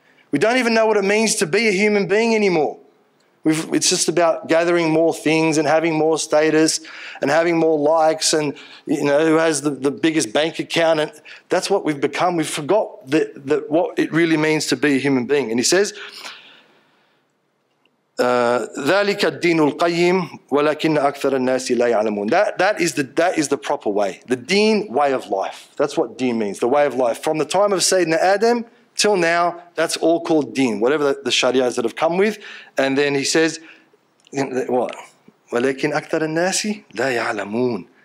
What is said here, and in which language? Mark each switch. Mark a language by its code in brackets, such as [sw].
[en] We don't even know what it means to be a human being anymore. It's just about gathering more things and having more status and having more likes and, who has the biggest bank account. And that's what we've become. We've forgot what it really means to be a human being. And he says, [ar] ذَلِكَ الدِّينُ الْقَيِّمُ وَلَكِنَّ أَكْثَرَ النَّاسِ لَا يَعْلَمُونَ. [en] That is the proper way. The deen, way of life. That's what deen means, the way of life. From the time of Sayyidina Adam Till now, that's all called deen, whatever the shariahs that have come with. And then he says, what? [ar] وَلَكِنْ أَكْثَرَ النَّاسِ لَا يَعْلَمُونَ.